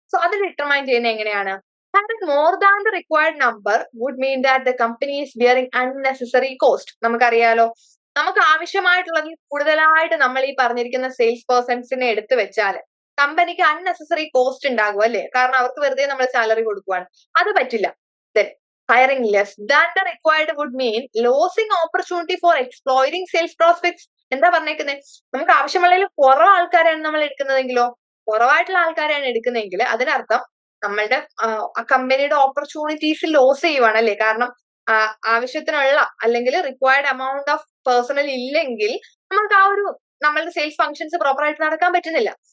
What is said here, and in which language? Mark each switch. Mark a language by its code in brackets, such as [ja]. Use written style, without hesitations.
[ml] So അത് determine ചെയ്യുന്നത് എങ്ങനെയാണ്? [en] More than the required number would mean that the company is bearing unnecessary cost. [ml] നമുക്കറിയാലോ, നമുക്ക് ആവശ്യമായിട്ടുള്ളതിൽ കൂടുതലായിട്ട് നമ്മൾ ഈ പറഞ്ഞിരിക്കുന്ന സെയിൽസ് പേഴ്സൺസിനെ എടുത്തു വെച്ചാൽ കമ്പനിക്ക് അൺനെസസറി കോസ്റ്റ് ഉണ്ടാകും അല്ലെ. കാരണം അവർക്ക് വെറുതെ നമ്മൾ സാലറി കൊടുക്കുവാണ്, അത് പറ്റില്ല. [en] Then hiring less than the required would mean losing opportunity for exploiting sales prospects. [ml] എന്താ പറഞ്ഞേക്കുന്നത്? നമുക്ക് ആവശ്യമുള്ളതിൽ കുറവ് ആൾക്കാരെയാണ് നമ്മൾ എടുക്കുന്നതെങ്കിലോ, കുറവായിട്ടുള്ള ആൾക്കാരെയാണ് എടുക്കുന്നതെങ്കിൽ അതിനർത്ഥം നമ്മളുടെ കമ്പനിയുടെ ഓപ്പർച്യൂണിറ്റീസ് ലോസ് ചെയ്യുവാണ് അല്ലേ? കാരണം ആവശ്യത്തിനുള്ള അല്ലെങ്കിൽ റിക്വയർഡ് എമൗണ്ട് ഓഫ് പേഴ്സണൽ ഇല്ലെങ്കിൽ നമുക്ക് ആ ഒരു നമ്മളുടെ സെയിൽസ് ഫംഗ്ഷൻസ് പ്രോപ്പർ ആയിട്ട് നടക്കാൻ പറ്റുന്നില്ല.